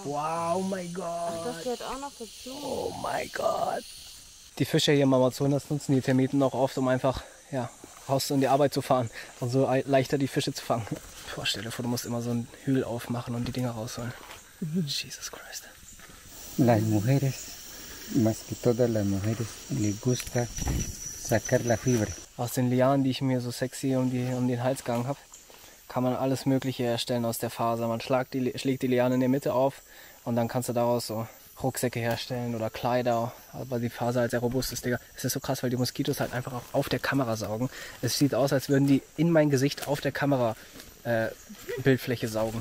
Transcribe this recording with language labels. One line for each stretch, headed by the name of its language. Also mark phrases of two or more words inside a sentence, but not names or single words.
German: Wow, mein Gott. Ach, das gehört auch noch dazu. Oh mein Gott. Die Fischer hier im Amazonas nutzen die Termiten auch oft, um einfach raus in die Arbeit zu fahren und so leichter die Fische zu fangen. Boah, stell dir vor, du musst immer so einen Hügel aufmachen und die Dinger rausholen.
English: Jesus Christ.
Spanish: Las mujeres, más que todas las mujeres, les gusta sacar la fibra.
German: Aus den Lianen, die ich mir so sexy um den Hals gegangen habe, kann man alles Mögliche herstellen aus der Faser. Man schlägt die Liane in der Mitte auf und dann kannst du daraus so Rucksäcke herstellen oder Kleider, weil die Faser halt sehr robust ist, Digga. Es ist so krass, weil die Moskitos halt einfach auch auf der Kamera saugen. Es sieht aus, als würden die in mein Gesicht auf der Kamera Bildfläche saugen.